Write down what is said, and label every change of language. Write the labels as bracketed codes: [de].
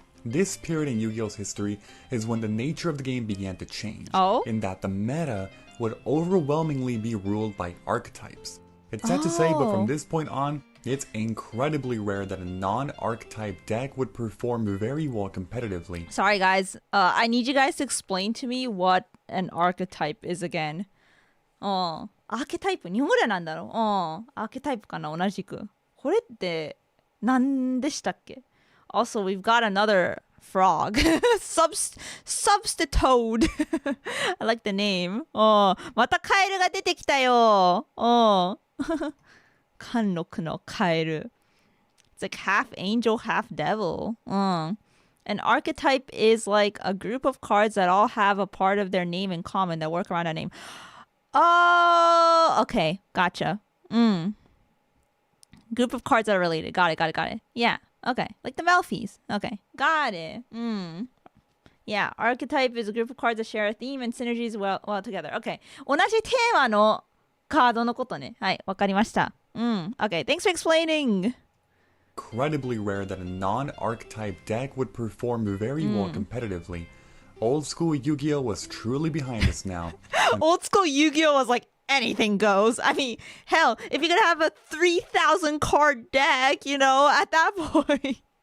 [en] This period in Yu-Gi-Oh's history is when the nature of the game began to change, in that the meta would overwhelmingly be ruled by archetypes. It's sad to say, but from this point on, it's incredibly rare that a non-archetype deck would perform very well competitively. Sorry guys, I need you guys to explain to me what an archetype is again. [ja] アーケタイプ日本語ではなんだろうアーケタイプかな同じくこれって何でしたっけ [en] Also, we've got another frog. Substitute. I like the name. [ja] またカエルが出てきたよ貫禄のカエル [en] It's like half angel, half devil. An archetype is like a group of cards that all have a part of their name in common that work around that name. Oh, okay. Gotcha. Group of cards that are related. Got it. Yeah. Okay. Like the Malphys. Okay. Got it. Yeah. Archetype is a group of cards that share a theme and synergies well together. Okay. [ja] 同じテーマのカードのことね。はい。わかりました。 [en] Okay. Thanks for explaining. Incredibly rare that a non-archetype deck would perform very well competitively. Old school Yu-Gi-Oh! Was truly behind us now. Old school Yu-Gi-Oh! Was like anything goes. I mean, hell, if you could have a 3,000 card deck, at that point.